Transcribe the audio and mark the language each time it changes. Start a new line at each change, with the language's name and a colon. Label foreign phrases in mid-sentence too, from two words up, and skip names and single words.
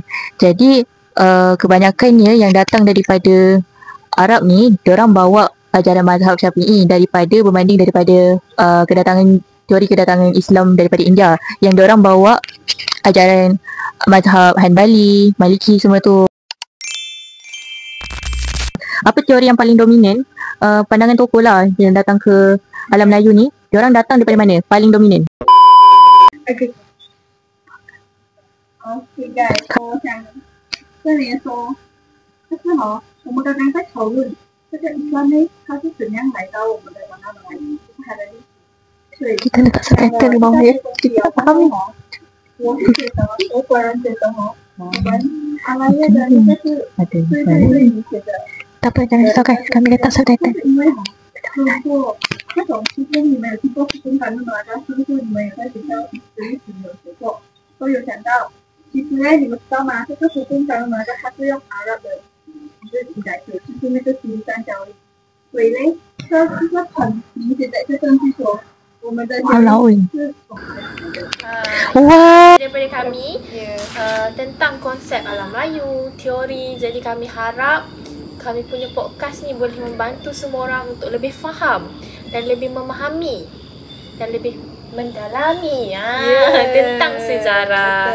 Malay: Jadi kebanyakannya yang datang daripada Arab ni, diorang bawa ajaran mazhab Syafi'i berbanding daripada teori kedatangan Islam daripada India, yang diorang bawa ajaran mazhab Hanbali, Maliki semua tu. Apa teori yang paling dominan? Pandangan tokoh lah yang datang ke alam Melayu ni, diorang datang daripada mana? Paling dominan.
English: Okay. Okay guys, so
Chinese: 这里说，就是我们刚刚在讨论这个伊斯兰呢，它是怎样来到我们的文化的来源，就是它的历史。对，
Malay: Kita letak subtitle di bawah ya. Kita tak faham ni.
Chinese: 我是觉得，我个人觉得我们阿拉伯的应该是最理解的。
Malay: Tak apa, jangan risau guys. Kami letak subtitle.
Chinese: 因为如果这种其实你们有听过福建版的马达，是不是你们也在学校历史有学过，都有讲到。其实呢，你们知道吗？这个福建版的马达它是用阿拉伯就是记载的，就是那个苏丹交易。所以呢，这是很明显的一个证据说，我们的是从 Wah.
Malay: Daripada kami tentang konsep alam Melayu, teori. Jadi kami harap kami punya podcast ni boleh membantu semua orang untuk lebih faham dan lebih memahami dan lebih mendalami tentang sejarah.